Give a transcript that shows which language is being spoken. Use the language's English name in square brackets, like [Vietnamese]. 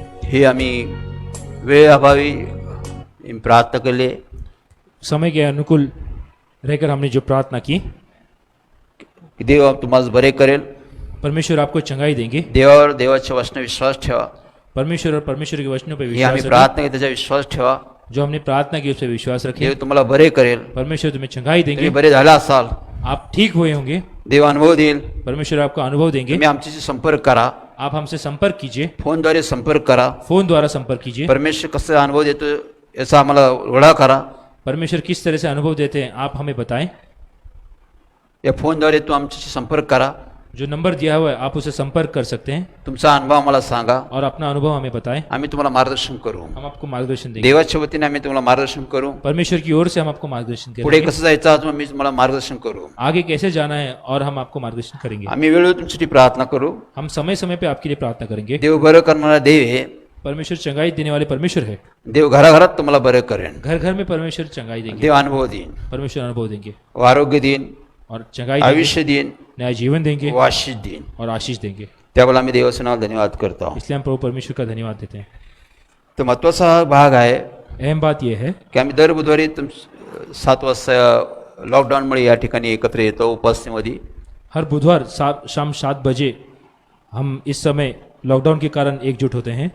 [Marathi] हे आम्ही वेळअभावी प्रार्थना केले, [Hindi] समय के अनुकूल रहकर हमने जो प्रार्थना की, [Marathi] की देव तुम्हाला बरे करेल। [Hindi] परमेश्वर आपको चंगाई देंगे। [Marathi] देवावर देवाच्या वचनावर विश्वास ठेवा। [Hindi] परमेश्वर और परमेश्वर के वचनों पर [Marathi] हे [Hindi] विश्वास [Marathi] आम्ही [Hindi] रखें। [Marathi] प्रार्थना की त्याचा विश्वास ठेवा। [Hindi] जो हमने प्रार्थना की उस पर विश्वास [Marathi] देव [Hindi] रखें। [Marathi] तुम्हाला बरे करेल। [Hindi] परमेश्वर तुम्हें चंगाई [Marathi] तुम्ही [Hindi] देंगे। [Marathi] बरे झाला असाल, [Hindi] आप ठीक हुए होंगे। [Marathi] देव अनुभव देईल। [Hindi] परमेश्वर आपको अनुभव देंगे। [Marathi] तुम्ही आमच्याशी संपर्क करा, [Hindi] आप हमसे संपर्क कीजिए, [Marathi] फोनद्वारे संपर्क करा। [Hindi] फोन द्वारा संपर्क कीजिए। [Marathi] परमेश्वर कसा अनुभव देतो याचा आम्हाला ओळख करा। [Hindi] परमेश्वर किस तरह से अनुभव देते हैं आप हमें बताएं। [Marathi] या फोनद्वारे तू आमच्याशी संपर्क करा। [Hindi] जो नंबर दिया हुआ है आप उसे संपर्क कर सकते हैं [Marathi] तुमचा अनुभव आम्हाला सांगा, [Hindi] और अपना अनुभव हमें बताएं। [Marathi] आम्ही तुम्हाला मार्गदर्शन करू। [Hindi] हम आपको मार्गदर्शन देंगे। [Marathi] देवाच्या वतीने आम्ही तुम्हाला मार्गदर्शन करू। [Hindi] परमेश्वर की ओर से हम आपको मार्गदर्शन [Marathi] पुढे [Hindi] करेंगे। [Marathi] कसं जायचं अजून मी तुम्हाला मार्गदर्शन करू। [Hindi] आगे कैसे जाना है और हम आपको मार्गदर्शन करेंगे। [Marathi] आम्ही वेळोवेळी तुमच्यासाठी प्रार्थना करू। [Hindi] हम समय समय पे आपके लिए प्रार्थना करेंगे। [Marathi] देव बरं करणारा देव आहे। [Hindi] परमेश्वर चंगाई देने वाले परमेश्वर है। [Marathi] देव घराघरात तुम्हाला बरं करेन। [Hindi] घर घर में परमेश्वर चंगाई देंगे। [Marathi] देव अनुभव देईन, [Hindi] परमेश्वर अनुभव देंगे [Marathi] व आरोग्य देईन, [Hindi] और चंगाई देंगे, [Marathi] आयुष्य देईन, [Hindi] नया जीवन देंगे [Marathi] व आशीष देईन। [Hindi] और आशीष देंगे। [Marathi] त्यावेळेला आम्ही देवाचं नाव धन्यवाद करतो। [Hindi] इसलिए हम प्रभु परमेश्वर का धन्यवाद देते हैं। [Marathi] तर महत्वाचा हा भाग आहे [Hindi] अहम बात यह है [Marathi] की आम्ही दर बुधवारी 7 वाजता लॉकडाऊनमुळे या ठिकाणी एकत्र येतो उपस्थितीमध्ये। [Hindi] हर बुधवार शाम 7 बजे हम इस समय लॉकडाउन के कारण एकजुट होते हैं।